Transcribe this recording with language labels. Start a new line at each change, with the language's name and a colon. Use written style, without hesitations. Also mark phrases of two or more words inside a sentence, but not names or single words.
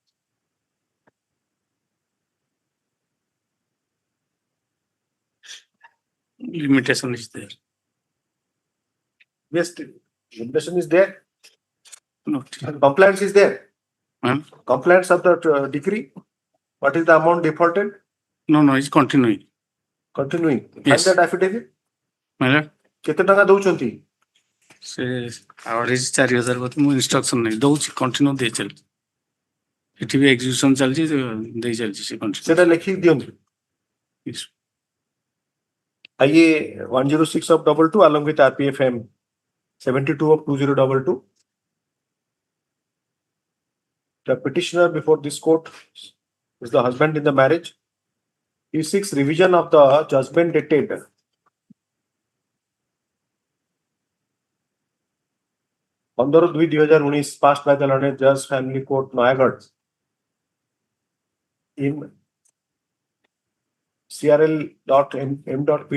English: Limitation is there. Yes, limitation is there. No. And compliance is there. Compliance of the decree. What is the amount defaulted? No, it's continuing. Continuing. Yes. Find that affidavit. Madam,
Odia: କେତେ ଟଙ୍କା ଦଉଛନ୍ତି? ସେ ଆଭରେଜ 4000 ବୋଧେ ମୁଁ ଇନଷ୍ଟ୍ରକ୍ସନ ନାହିଁ ଦଉଛି କଣ୍ଟିନ୍ୟୁ ଦେଇ ଚାଲିଛି ଏଠି ବି ଏକ୍ସିକ୍ୟୁସନ ଚାଲିଛି ଦେଇ ଚାଲିଛି ସେ କଣ୍ଟିନ୍ୟୁ ସେଟା ଲେଖିକି ଦିଅନ୍ତୁ।
English: IA 106 of 22 along with RPFM 72 of 2022. The petitioner before this court is the husband in the marriage. He seeks revision of the judgment dated Hon'Ble 2019 passed by the Learned Judge Family Court Noyagarh in CRL.M.P.